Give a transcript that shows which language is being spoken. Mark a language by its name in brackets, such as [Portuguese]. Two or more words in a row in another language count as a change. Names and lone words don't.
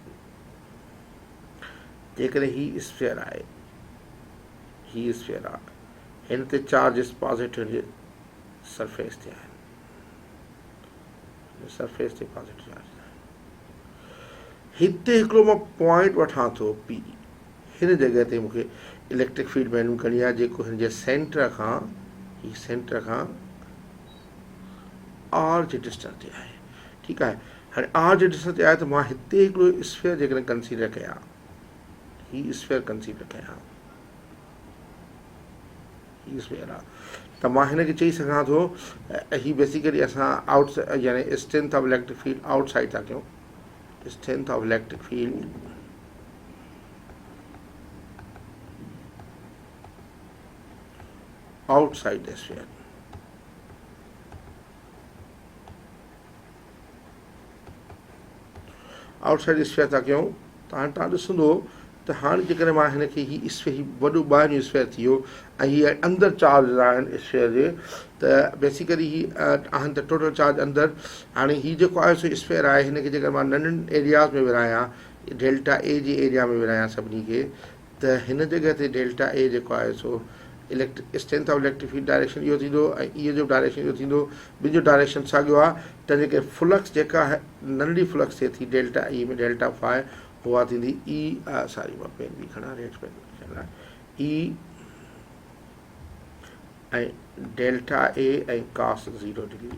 [Sindhi] जेकॾहिं ही स्फेयर आहे, ही स्फेयर आहे, हिन ते [English] charges positive surface [Sindhi] ते आहिनि, सरफेस ते [English] positive charge, [Sindhi] हिते हिकिड़ो मां पॉइंट वठां थो P, हिन जॻह ते मूंखे [English] electric field [Sindhi] मालूम करणी आहे जेको हिन जे सेंटर खां R जे डिस्टेंस ते आहे, ठीकु आहे। हाणे R जे डिस्टेंस ते आहे त मां हिते हिकिड़ो स्फेयर जेकॾहिं कंसीडर कयां, ही स्फेयर कंसीडर कयां, ही स्फेयर आहे, त मां हिनखे चई सघां थो ही बेसिकली असां आउटसाइड यानी [English] strength of electric field outside [Sindhi] था कयूं, [English] strength of electric field outside the sphere, outside sphere [Sindhi] था कयूं, त हाणे तव्हां ॾिसंदो त हाणे जेकॾहिं मां हिनखे ही स्फेयर ही वॾो ॿाहिरि जो स्फेयर थी वियो ऐं हीअ अंदरि चार्ज आहिनि स्फेयर जे, त बेसिकली ही आहिनि त [English] total charge [Sindhi] अंदरि। हाणे हीअ जेको आहे सो स्फेयर आहे, हिनखे जेकर मां नंढनि एरियाज़ में विरहायां, [English] delta A [Sindhi] जे एरिया में विरहायां सभिनी खे, त हिन जॻह ते [English] delta A [Sindhi] जेको आहे सो [English] strength of electric field direction [Sindhi] इहो थींदो ऐं इहो जो डायरेक्शन इहो थींदो, ॿिनि जो डायरेक्शन साॻियो आहे, तंहिंजे करे फ्लक्स जेका नंढी फ्लक्स थिए थी [English] delta E [Sindhi] में [English] delta phi, [Sindhi] उहा थींदी सॉरी मां पेन बि खणा, [English] red pen [Sindhi] ई ऐं [English] delta A [Sindhi] ऐं [English] cos 0 degree.